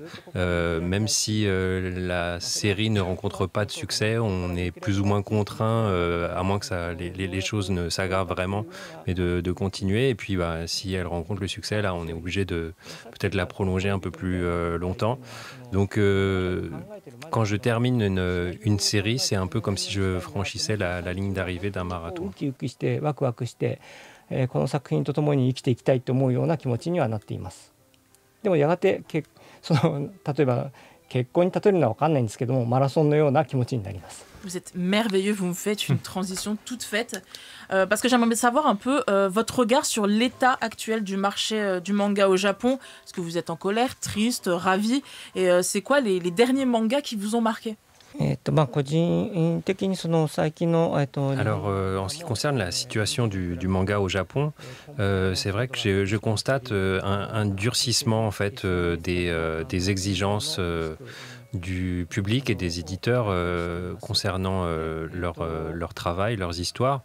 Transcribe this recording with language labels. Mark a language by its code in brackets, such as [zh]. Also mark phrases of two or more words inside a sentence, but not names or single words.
[fr] Même si la série ne rencontre pas de succès, on est plus ou moins contraint, à moins que les choses ne s'aggravent vraiment, mais de continuer. Et puis si elle rencontre le succès, là on est obligé de peut-être la prolonger un peu plus longtemps. Donc quand je termine une série, c'est un peu comme si je franchissais la ligne d'arrivée d'un marathon. [ja] この作品とともに生きていきたいと思うような気持ちにはなっています。でもやがて例えば結婚に例えるのは分かんないんですけども、マラソンのような気持ちになります。 [fr] Vous êtes merveilleux, vous me faites une transition toute faite. Parce que j'aimerais savoir un peu votre regard sur l'état actuel du marché du manga au Japon. Est-ce que vous êtes en colère, triste, ravi ? Et c'est quoi les derniers mangas qui vous ont marqué ? Alors, en ce qui concerne la situation du manga au Japon, c'est vrai que je constate un durcissement en fait des exigences du public et des éditeurs concernant leur travail, leurs histoires.